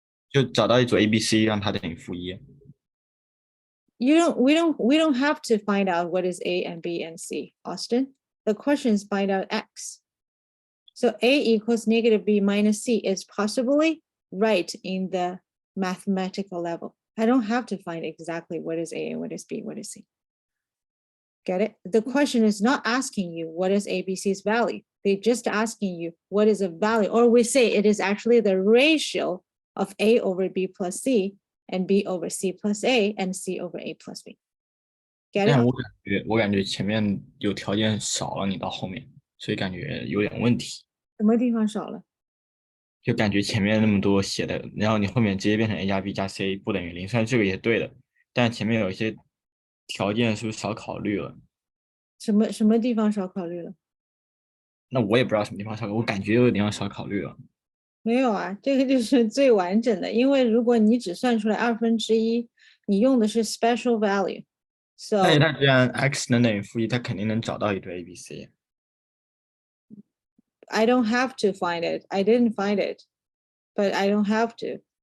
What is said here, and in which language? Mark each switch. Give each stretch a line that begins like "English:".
Chinese: 就找到一组 ABC，让它等于负1。
English: we don't have to find out what is A and B and C, Austin. The question is find out X. So A equals negative B minus C is possibly right in the mathematical level. I don't have to find exactly what is A and what is B, what is C. Get it? The question is not asking you what is ABC's value. They're just asking you what is a value, or we say it is actually the ratio of A over B plus C and B over C plus A and C over A plus B. Get
Chinese: 但
English: it?
Chinese: 我感觉前面有条件少了，你到后面，所以感觉有点问题。什么地方少了？就感觉前面那么多写的，然后你后面直接变成 A 加 B 加 C 不等于0，虽然这个也对的，但前面有一些条件是不是少考虑了？什么地方少考虑了？那我也不知道什么地方少考虑，我感觉有地方少考虑了。没有啊，这个就是最完整的，因为如果你只算出来1/2，你用的是 special value。
English: So
Chinese: 但是它既然 x 能等于负1，它肯定能找到一对 ABC。
English: I don't have to find it. I didn't find it, but I don't have to.